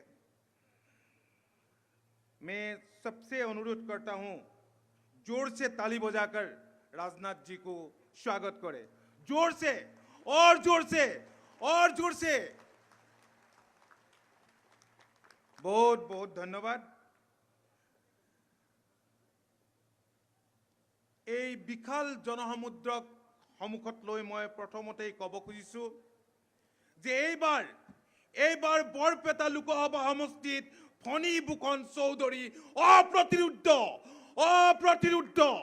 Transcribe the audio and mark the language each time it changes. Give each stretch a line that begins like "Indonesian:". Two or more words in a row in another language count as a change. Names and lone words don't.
Hindi: मैं सबसे अनुरोध करता हूँ, जोर से ताली बजाकर राजनाथ जी को स्वागत करें। जोर से और जोर से और जोर से। बहुत बहुत धन्यवाद।
Assamese: এই বিশাল জনসমুদ্ৰক সন্মুখত লৈ মই প্ৰথমতেই ক'ব খুজিছো যে এইবাৰ বৰপেটা লোকসভা সমষ্টিত ফণী ভূষণ চৌধুৰী অপ্ৰতিৰোধ।